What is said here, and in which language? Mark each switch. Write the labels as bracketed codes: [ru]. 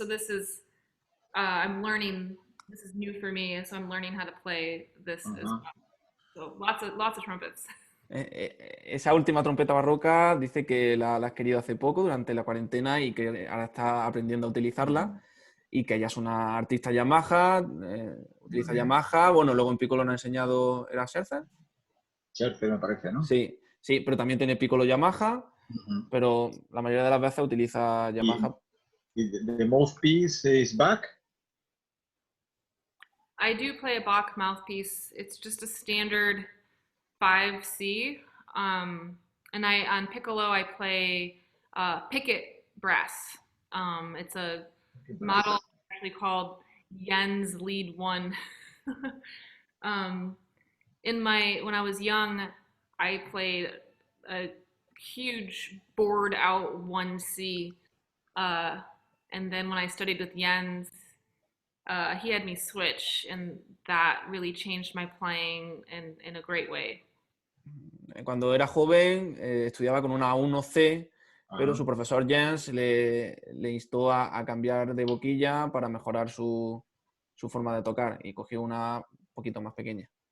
[en] So this is I'm learning. This is new for me, so I'm learning how to play this as well. So lots of trumpets. [es] Esa última trompeta barroca dice que la has querido hace poco, durante la cuarentena, y que ahora está aprendiendo a utilizarla, y que ella es una artista Yamaha, utiliza Yamaha, bueno, luego en piccolo nos ha enseñado, ¿era Scherzer? Scherzer me parece, ¿no? Sí, pero también tiene piccolo Yamaha, pero la mayoría de las veces utiliza Yamaha. [en] the mouthpiece is back? I do play a Bach mouthpiece. It's just a standard 5C. And on piccolo, I play picket brass. It's a model actually called Jens Lead 1. When I was young, I played a huge bored out 1C. And then when I studied with Jens, he had me switch, and that really changed my playing in a great way. [es] Cuando era joven estudiaba con una 1C, pero su profesor Jens le instó a cambiar de boquilla para mejorar su forma de tocar y cogió una un poquito más pequeña.